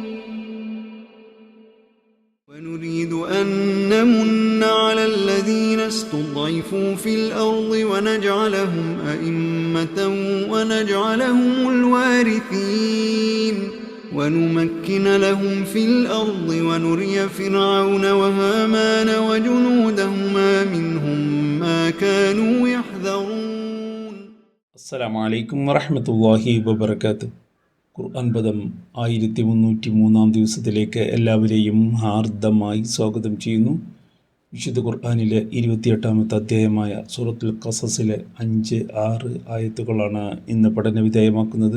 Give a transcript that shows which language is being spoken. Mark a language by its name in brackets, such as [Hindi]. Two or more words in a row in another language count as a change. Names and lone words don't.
[Arabic] ونريد أن نمن على الذين استضعفوا في الأرض ونجعلهم أئمة ونجعلهم الوارثين ونمكن لهم في الأرض ونري فرعون وهامان وجنودهما منهم ما كانوا يحذرون. السلام عليكم ورحمة الله وبركاته. [Malayalam] ഖുർആൻ പദം 1303 ദിവസത്തിലേക്ക് എല്ലാവരെയും ഹാർദമായി സ്വാഗതം ചെയ്യുന്നു. വിശുദ്ധ ഖുർആനിലെ 28-ാമത്തെ അധ്യായമായ സൂറത്തുൽ ഖസസിലെ 5, 6 ആയത്തുകളാണ് ഇന്ന് പഠന വിധേയമാക്കുന്നത്.